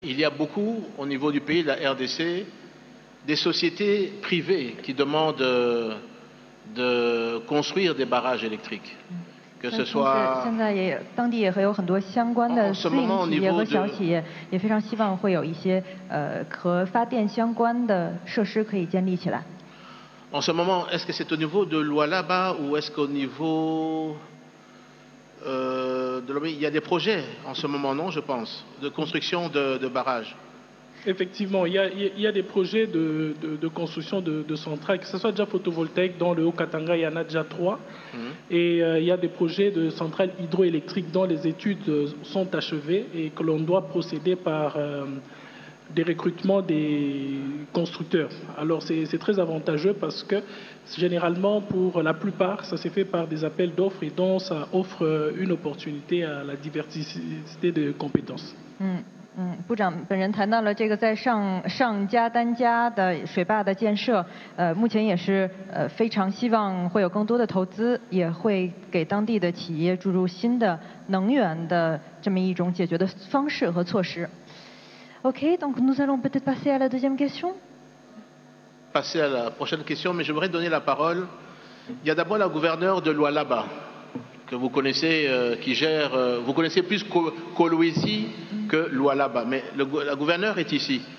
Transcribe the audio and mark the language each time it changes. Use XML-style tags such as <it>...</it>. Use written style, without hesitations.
<fr>il y a beaucoup, au niveau du pays, de la RDC, des sociétés privées qui demandent de construire des barrages électriques. Que ce soit</fr> <zh>现在也当地也会有很多相关的私营企业和小企业，也非常希望会有一些和发电相关的设施可以建立起来。</zh> <fr>En ce moment, est-ce que c'est au niveau de Lualaba ou est-ce qu'au niveau de Lomé, il y a des projets en ce moment, non, je pense, de construction de barrages? Effectivement, il y a des projets de construction de centrales, que ce soit déjà photovoltaïque, dans le Haut-Katanga, il y en a déjà 3. Et il y a des projets de centrales hydroélectriques dont les études sont achevées et que l'on doit procéder par des recrutements des constructeurs. Alors c'est très avantageux parce que généralement, pour la plupart, ça s'est fait par des appels d'offres et donc ça offre une opportunité à la diversité de compétences.</fr> <zh>部长本人谈到了这个在上加丹加的水坝的建设，目前也是非常希望会有更多的投资，也会给当地的企业注入新的能源的这么一种解决的方式和措施。</zh> <fr>OK, donc nous allons peut-être passer à la deuxième question. Passer à la prochaine question, mais je voudrais donner la parole. Il y a d'abord la gouverneure de Lualaba, que vous connaissez, qui gère, vous connaissez plus Kolwezi que Lualaba, mais la gouverneure est ici.</fr>